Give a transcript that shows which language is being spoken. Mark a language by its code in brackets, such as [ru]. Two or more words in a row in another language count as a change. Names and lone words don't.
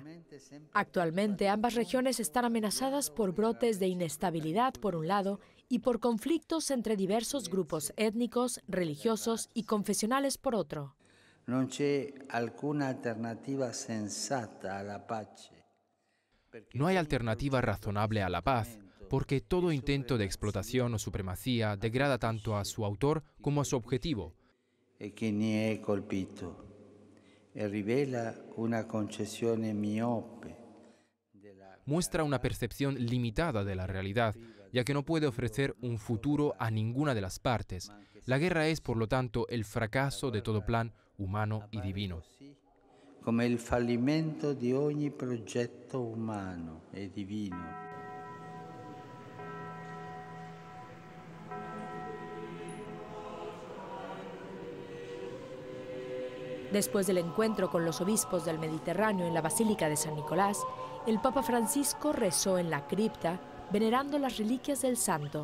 [es] Actualmente, ambas regiones están amenazadas por brotes de inestabilidad por un lado y por conflictos entre diversos grupos étnicos, religiosos y confesionales por otro. No hay alguna alternativa sensata a la paz. No hay alternativa razonable a la paz, porque todo intento de explotación o supremacía degrada tanto a su autor como a su objetivo. [it] E che ne è colpito e rivela una concezione miope. [es] Muestra una percepción limitada de la realidad, ya que no puede ofrecer un futuro a ninguna de las partes. La guerra es, por lo tanto, el fracaso de todo plan humano y divino. [it] Come il fallimento di ogni progetto umano e divino. [es] Después del encuentro con los obispos del Mediterráneo en la Basílica de San Nicolás, el Papa Francisco rezó en la cripta, venerando las reliquias del santo.